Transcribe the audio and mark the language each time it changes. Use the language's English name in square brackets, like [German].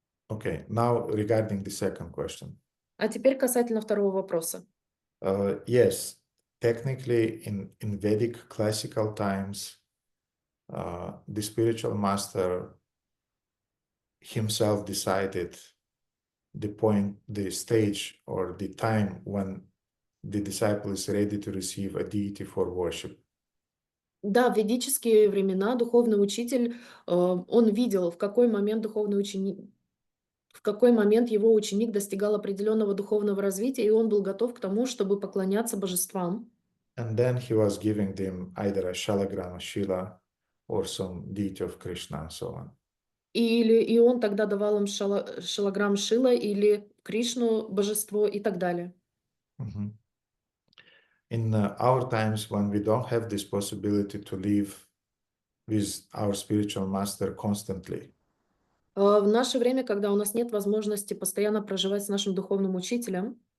[English] Okay, now regarding the second question. [Russian] А теперь касательно второго вопроса. [English] Yes, technically in Vedic classical times, the spiritual master himself decided the stage or the time when the disciple is ready to receive a deity for worship. [Russian] Да, в ведические времена духовный учитель, он видел, в какой момент духовный ученик, в какой момент его ученик достигал определенного духовного развития, и он был готов к тому, чтобы поклоняться божествам. [English] And then he was giving them either a shalagram, a shila, or some deity of Krishna and so on. [Russian] И он тогда давал им шалаграм Шила или Кришну, божество и так далее. Mhm. [English] In our times, when we don't have this possibility to live with our spiritual master constantly, [Russian] В наше время, когда у нас нет возможности постоянно проживать с нашим духовным учителем,